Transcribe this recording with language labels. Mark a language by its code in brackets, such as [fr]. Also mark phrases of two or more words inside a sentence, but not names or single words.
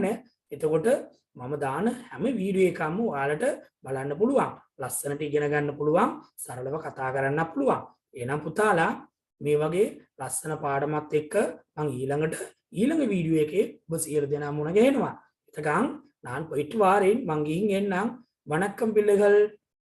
[si] එතකොට මම දාන හැම වීඩියෝ එකක්ම ඔයාලට බලන්න පුළුවන්. ලස්සනට ඉගෙන ගන්න පුළුවන්. සරලව කතා කරන්න පුළුවන්. එහෙනම් පුතාලා මේ වගේ ලස්සන පාඩමත් එක්ක මම ඊළඟ වීඩියෝ එකේ ඔබ සියලු දෙනා මුණ ගැහෙනවා. [ta] එතකන් நான் போயிட்டு வாரேன். [si] මං ගිහින් එන්නම්. [ta] வணக்கம் பிள்ளைகள்.